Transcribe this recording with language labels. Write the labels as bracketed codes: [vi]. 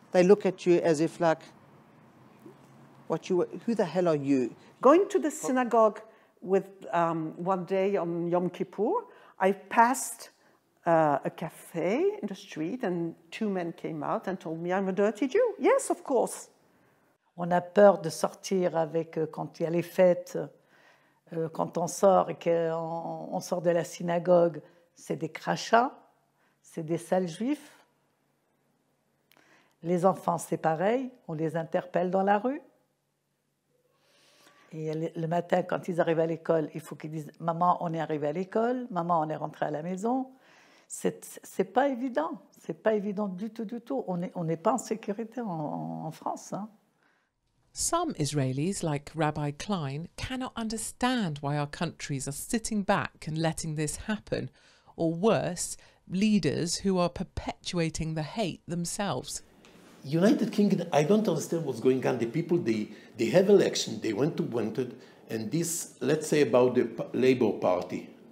[en] They look at you as if like, who the hell are you? Going to the synagogue with one day on Yom Kippur, I passed a cafe in the street and 2 men came out and told me I'm a dirty Jew. Yes, of course. [fr] On a peur de sortir avec, quand il y a les fêtes, quand on sort et qu'on sort de la synagogue, c'est des crachats, c'est des sales juifs. Les enfants, c'est pareil, on les interpelle dans la rue. Et le matin, quand ils arrivent à l'école, il faut qu'ils disent « Maman, on est arrivé à l'école, maman, on est rentré à la maison ». C'est pas évident, c'est pas évident du tout. On n'est pas en sécurité en France. Hein. [en] Some Israelis, like Rabbi Klein, cannot understand why our countries are sitting back and letting this happen, or worse, leaders who are perpetuating the hate themselves. United Kingdom, I don't understand what's going on. The people, they have election, they went to wanted, and this, let's say about the Labour Party.